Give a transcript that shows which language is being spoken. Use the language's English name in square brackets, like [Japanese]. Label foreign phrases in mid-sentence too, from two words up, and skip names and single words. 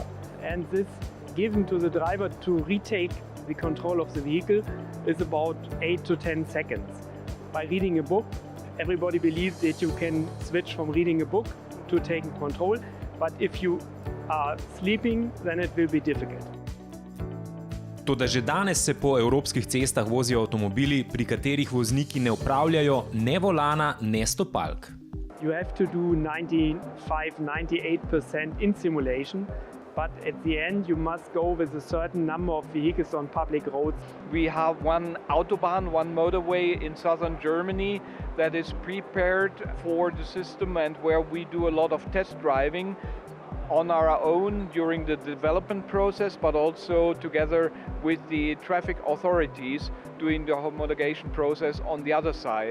[English] And this given to the driver to retake the control of the vehicle is about 8 to 10 seconds. By reading a book, everybody believes that you can switch from reading a book to taking control, but if you are sleeping, then it will be difficult. [Slovenian] Toda že danes se po evropskih cestah vozijo avtomobili, pri katerih vozniki ne upravljajo ne volana, ne stopalk. [English] You have to do 95-98% in simulation, but at the end you must go with a certain number of vehicles on public roads. We have one Autobahn, one motorway in southern Germany that is prepared for the system and where we do a lot of test driving on our own during the development process, but also together with the traffic authorities doing the homologation process on the other side.